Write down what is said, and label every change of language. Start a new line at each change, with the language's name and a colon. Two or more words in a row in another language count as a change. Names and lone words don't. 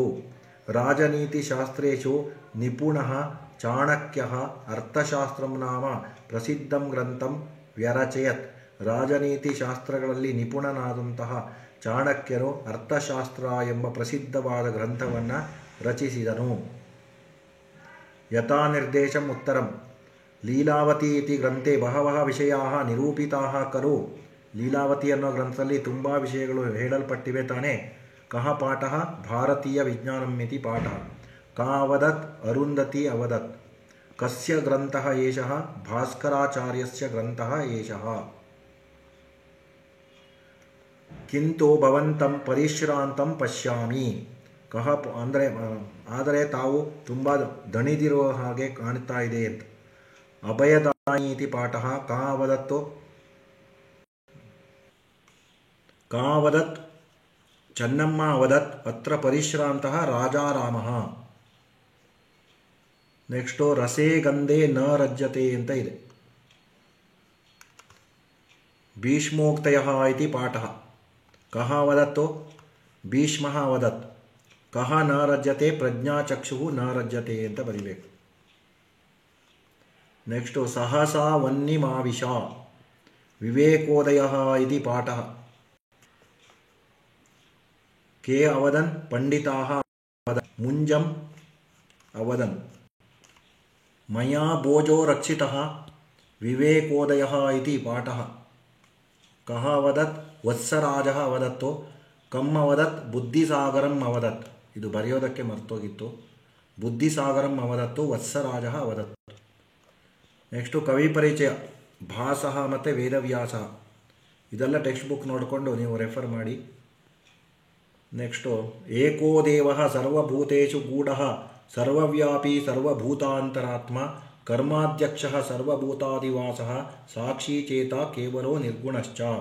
Sanskrit: ರಾಜನೀತಿಶಾಸ್ತ್ರೇಷು ನಿಪುಣಃ ಚಾಣಕ್ಯಃ ಅರ್ಥಶಾಸ್ತ್ರಂ ನಾಮ ಪ್ರಸಿದ್ಧಂ ಗ್ರಂಥಂ ವ್ಯರಚಯತ್.
Kannada: ರಾಜನೀತಿಶಾಸ್ತ್ರಗಳಲ್ಲಿ ನಿಪುಣನಾದಂತಹ ಚಾಣಕ್ಯನು ಅರ್ಥಶಾಸ್ತ್ರ ಎಂಬ ಪ್ರಸಿದ್ಧವಾದ ಗ್ರಂಥವನ್ನು ರಚಿಸಿದನು.
Sanskrit: ಯಥಾ ನಿರ್ದೇಶಂ ಉತ್ತರಂ. ಲೀಲಾವತಿ ಇತಿ ಗ್ರಂಥೆ ಬಹವಃ ವಿಷಯಾಃ ನಿರೂಪಿತಾಃ ಖಲು.
Kannada: ಲೀಲಾವತಿ ಅನ್ನೋ ಗ್ರಂಥದಲ್ಲಿ ತುಂಬ ವಿಷಯಗಳು ಹೇಳಲ್ಪಟ್ಟಿವೆ ತಾನೇ.
Sanskrit: ಕಃ ಪಾಠಃ ಭಾರತೀಯ ವಿಜ್ಞಾನಂ ಇತಿ ಪಾಠಃ. ಕಾ ಅವದತ್ ಅರುಂಧತಿ ಅವದತ್. ಕಸ್ಯ ಗ್ರಂಥಃ ಏಷಃ ಭಾಸ್ಕರಾಚಾರ್ಯಸ್ಯ ಗ್ರಂಥಃ ಏಷಃ. ಕಿಂತು ಭವಂತಂ ಪರಿಶ್ರಾಂತಂ ಪಶ್ಯಾಮಿ.
Kannada: ಕಹ ಆದರೆ ತಾವು ತುಂಬ ದಣಿದಿರುವ ಹಾಗೆ ಕಾಣ್ತಾ ಇದೆ ಅಂತ.
Sanskrit: ಅಭಯದಾನಿ ಇತಿ ಪಾಠಃ. ಕಾ ಅವದತ್ ಚೆನ್ನಮ್ಮ ಅವದತ್ ಅತ್ರ ಪರಿಶ್ರಾಂತಃ ರಾಜಾರಾಮಃ. ನೆಕ್ಸ್ಟು ರಸೇ ಗಂಧೆ ನ ರಜ್ಯತೆ
Kannada: ಅಂತ ಇದೆ.
Sanskrit: ಭೀಷ್ಮೋಕ್ತಯಃ ಇತಿ ಪಾಠಃ. ಕಹ ಅವದತ್ತು ಭೀಷ್ಮಃ ಅವದತ್. ಕಹ ನ ರಜ್ಯತೆ ಪ್ರಜ್ಞಾಚಕ್ಷು ನ ರಜ್ಯತೆ
Kannada: ಅಂತ ಬರಿಬೇಕು.
Sanskrit: ನೆಕ್ಸ್ಟು ಸಹಸಾ ವನ್ನಿಮಾವಿಶ ವಿವೇಕೋದಯಃ ಇತಿ ಪಾಠಃ. ಕೆ ಅವದನ್ ಪಂಡಿತಾಃ ಅವದನ್ ಮುಂಜಂ ಅವದನ್. ಮಯಾ ಭೋಜೋ ರಕ್ಷಿತಃ ವಿವೇಕೋದಯಃ ಇತಿ ಪಾಠಃ. ಕಹ ಅವದತ್ ವತ್ಸರಾಜಃ ಅವದತ್ತು. ಕಮ್ ಅವದತ್ ಬುದ್ಧಿಸಾಗರಂ ಅವದತ್.
Kannada: ಇದು ಬರೆಯೋದಕ್ಕೆ ಮರ್ತೋಗಿತ್ತು.
Sanskrit: ಬುದ್ಧಿಸಾಗರಂ ಅವದತ್ತು ವತ್ಸರಾಜಃ ಅವದತ್ತು.
Kannada: ನೆಕ್ಸ್ಟು ಕವಿ ಪರಿಚಯ ಭಾಸಃ ಮತ್ತು ವೇದವ್ಯಾಸ. ಇದೆಲ್ಲ
English: text book
Kannada: ನೋಡಿಕೊಂಡು ನೀವು ರೆಫರ್ ಮಾಡಿ.
Sanskrit: ನೆಕ್ಸ್ಟು ಏಕೋ ದೇವಃ ಸರ್ವಭೂತೇಷು ಗೂಢಃ ಸರ್ವವ್ಯಾಪಿ ಸರ್ವಭೂತಾಂತರಾತ್ಮ ಕರ್ಮಾಧ್ಯಕ್ಷಃ ಸರ್ವಭೂತಾದಿವಾಸಃ ಸಾಕ್ಷಿ ಚೇತ ಕೇವಲೋ ನಿರ್ಗುಣಶ್ಚ.